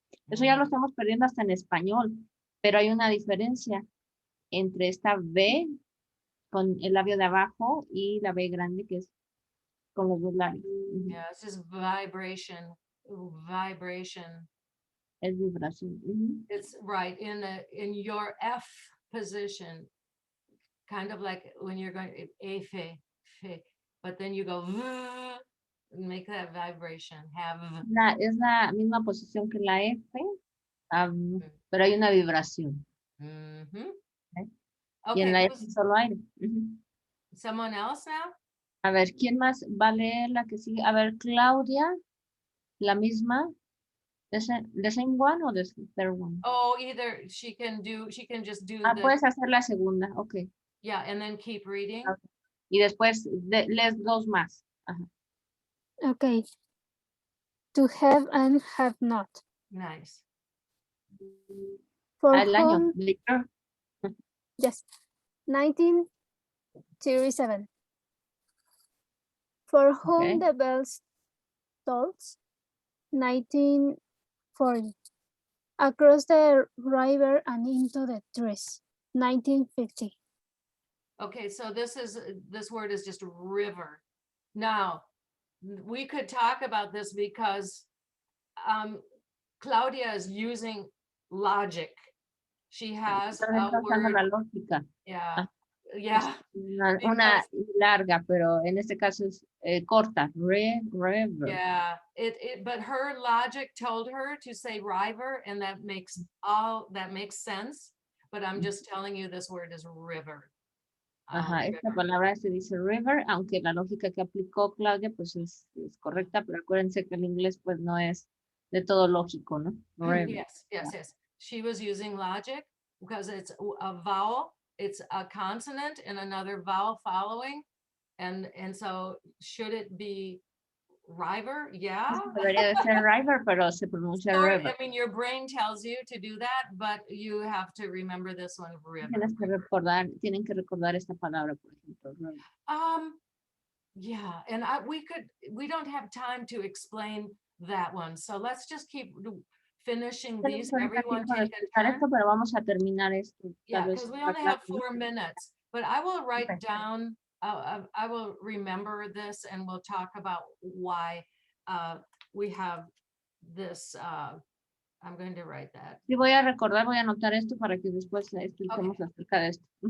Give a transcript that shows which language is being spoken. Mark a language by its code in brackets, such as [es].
[es] Eso ya lo estamos perdiendo hasta en español, pero hay una diferencia entre esta B con el labio de abajo y la B grande, que es con los dos labios. [en] Yeah, it's just vibration. Ooh, vibration. [es] Es vibración. [en] It's right in your F position, kind of like when you're going fe, but then you go make that vibration. Have. [es] Es la misma posición que la F, pero hay una vibración. Y en la F solo aire. [en] Someone else now? [es] A ver, ¿quién más va a leer la que sigue? A ver, Claudia, la misma. [en] The same one or the third one? Oh, either she can just do the, [es] puedes hacer la segunda, ok. [en] yeah, and then keep reading. [es] Okay. Y después lees dos más. Ajá. [en] Okay. To have and have not. Nice. For [es] Al año. [en] whom, Later. yes, 1937. For whom Okay. the bells tolls, 1940. Across the river and into the trees, 1950. Okay, so this word is just river. Now, we could talk about this because Claudia is using logic. She has a word. [es] La lógica. [en] Yeah, yeah. [es] Una larga, pero en este caso es corta. [en] River. Yeah, but her logic told her to say river, and that makes sense. But I'm just telling you, this word is river. [es] Ajá, esta palabra se dice river, aunque la lógica que aplicó Claudia pues es correcta, pero acuérdense que el inglés pues no es de todo lógico, ¿no? [en] River. Yes. She was using logic because it's a vowel, it's a consonant and another vowel following. And so should it be river? Yeah. [es] Debería de ser river, pero se pronuncia river. [en] I mean, your brain tells you to do that, but you have to remember this one, river. [es] Tienen que recordar esta palabra, por ejemplo. [en] River. Yeah, and we don't have time to explain that one. So let's just keep finishing these. Everyone take a turn. [es] Pero vamos a terminar esto. [en] Yeah, because we only have 4 minutes, but I will write down, I will remember this and we'll talk about why we have this. I'm going to write that. [es] Sí, voy a recordar, voy a anotar esto para que después expliquemos acerca de esto.